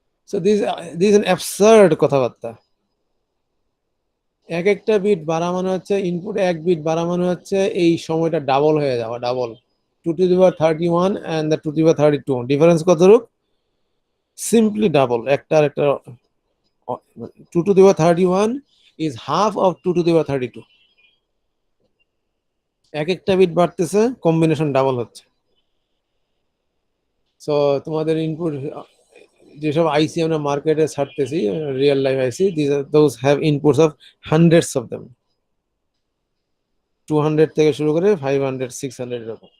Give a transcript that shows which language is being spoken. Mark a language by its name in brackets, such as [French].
[English] so this an absurd [Bangla] কথাবার্তা। এক একটা বিট বাড়া মানে হচ্ছে, ইনপুট এক বিট বাড়া মানে হচ্ছে এই সময়টা ডাবল হয়ে যাওয়া, double. [English] 2 to the power 31 and the 2 to the power 32, [Bangla] difference কতটুকু? সিম্পলি ডাবল, একটা আর একটা [English] 2 to the power 31 is half of 2 to the power 32. [Bangla] এক একটা বিট বাড়তেছে, কম্বিনেশন ডাবল হচ্ছে। সো তোমাদের ইনপুট যেসব আইসি আমরা মার্কেটে ছাড়তেছি, real life IC, [English] those have inputs of hundreds of them, [Bangla] 200 থেকে শুরু করে 500 600 এরকম।